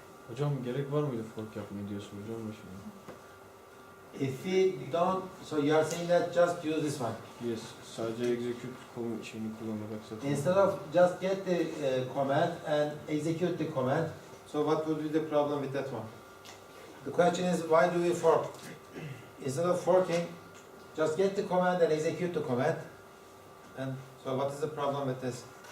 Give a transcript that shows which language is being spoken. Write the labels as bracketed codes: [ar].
[tr] Hocam gerek var mıydı fork yapmaya diyorsun hocam şimdi? [en] If we don't, so you are saying that just use this one. [tr] Yes, sadece execute şeyini kullanarak satın. [en] Instead of just get the command and execute the command, so what would be the problem with that one? The question is, why do we fork? Instead of forking, just get the command and execute the command. And so what is the problem with this?